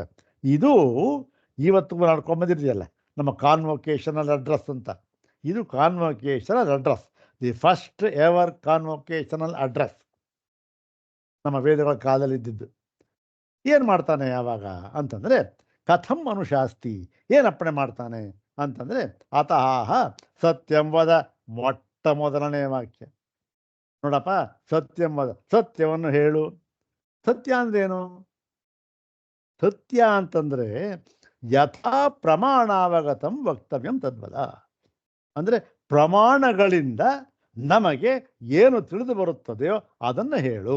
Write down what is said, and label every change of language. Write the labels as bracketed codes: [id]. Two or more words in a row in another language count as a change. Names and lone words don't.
[kn] ಇದು ಇವತ್ತು ನಡ್ಕೊಂಬಂದಿದೆಯಲ್ಲ ನಮ್ಮ [en] convocational address [kn] ಅಂತ. ಇದು [en] convocational address, the first ever convocational address [kn] ನಮ್ಮ ವೇದಗಳ ಕಾಲದಲ್ಲಿ ಇದ್ದಿದ್ದು. ಏನು ಮಾಡ್ತಾನೆ ಯಾವಾಗ ಅಂತಂದರೆ, [sa] ಕಥಂ ಅನುಶಾಸ್ತಿ, [kn] ಏನಪ್ಪಣೆ ಮಾಡ್ತಾನೆ ಅಂತಂದರೆ, [sa] ಅತಃ ಸತ್ಯಂ ವದ, [kn] ಮೊಟ್ಟ ಮೊದಲನೇ ವಾಕ್ಯ ನೋಡಪ್ಪ, [sa] ಸತ್ಯಂ ವದ, [kn] ಸತ್ಯವನ್ನು ಹೇಳು. ಸತ್ಯ ಅಂದ್ರೇನು? ಸತ್ಯ ಅಂತಂದರೆ [sa] ಯಥಾ ಪ್ರಮಾಣಾವಗತಂ ವಕ್ತವ್ಯಂ ತದ್ವದ. [kn] ಅಂದರೆ ಪ್ರಮಾಣಗಳಿಂದ ನಮಗೆ ಏನು ತಿಳಿದು ಬರುತ್ತದೆಯೋ ಅದನ್ನು ಹೇಳು.